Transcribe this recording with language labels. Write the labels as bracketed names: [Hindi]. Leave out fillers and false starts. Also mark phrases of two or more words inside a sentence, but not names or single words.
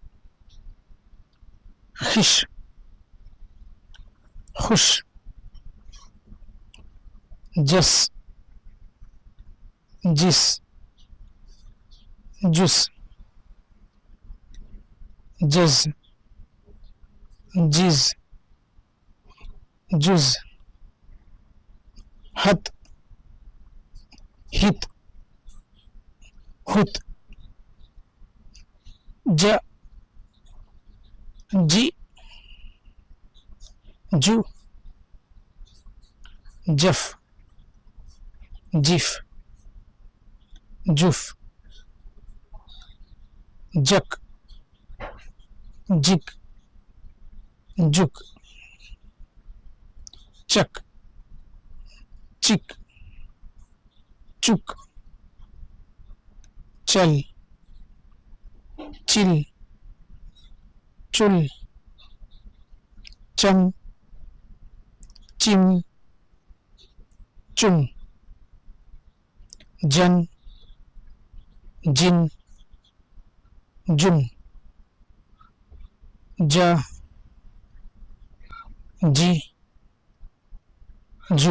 [Hindi] खिश, खुश, जस, जिस, जुस, जज, जिज, जुज, हत, हित, हुत, ज, जी, जू, जफ, जिफ, जुफ, जक, जिक, जुक, चक, चिक, चुक, चल, चिल, चुल, चम, चिम, चुम, जन, जिन, जुन, जा, जी, जू।